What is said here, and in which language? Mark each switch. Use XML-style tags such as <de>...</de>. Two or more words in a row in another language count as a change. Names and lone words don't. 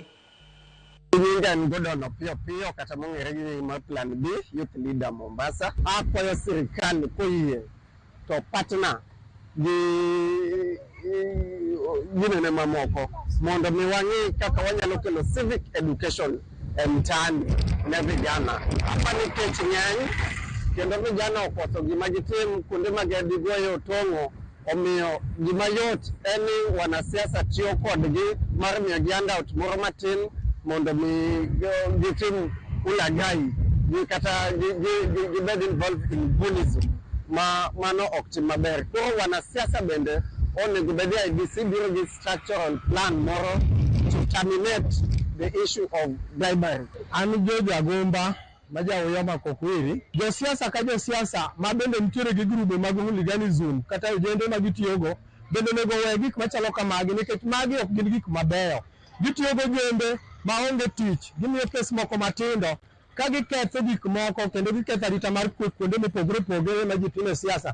<luo>Winjan godono piyo kata mong'ere gi mar Plan B Youth Leader Mombasa akwayo sirikal koyie to partner gi ginene mamoko mondo mi wang'i kaka wanyalo kelo</luo> <en>civic education</en> <luo>e mtaani ne vijana. Hapa ni kech ng'eny kendo vijana okoso gima gitim kuonde ma gigoyo tong'o, omiyo gima yot en ni wanasiasa tiyo kodgi mar miyo gi handout moro matin mondo mi gitim ulaghai kata gibed</luo> <en>involved in bullying</en> <luo>mano ok tim maber. Koro wanasiasa bende onego bed ni IEBC biro gi</luo> <en>structural plan</en> <luo>moro</luo> <en>to terminate the issue of bribery.</en> <luo>An George Agomba ma jaoyo Makokwiri, josiasa ka josiasa ma bende nitiere gi grube mag hooliganism kata ojende ma gitiyogo bende nego we gik machalo kamagi nikech magi ok gin gik mabeyo. Gitiyogo jende ma onge tich, gimiyo kes moko matindo ka giketho gik moko kendo giketho arita mar kweth kuonde mopogore opogore ma ji time siasa.</luo>